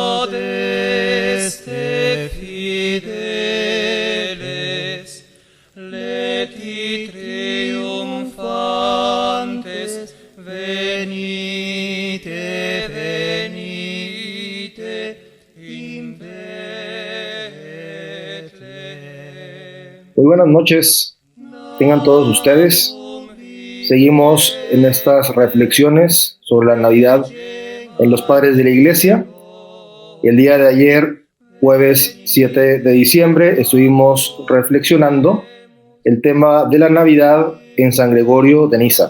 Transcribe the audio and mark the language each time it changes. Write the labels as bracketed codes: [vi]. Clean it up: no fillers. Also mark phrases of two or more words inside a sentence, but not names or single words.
[la] adeste fideles, leti triumphantes, venite, venite, in Betlem. [es] Muy buenas noches, tengan todos ustedes. Seguimos en estas reflexiones sobre la Navidad en los padres de la Iglesia. El día de ayer, jueves 7 de diciembre, estuvimos reflexionando el tema de la Navidad en San Gregorio de Niza.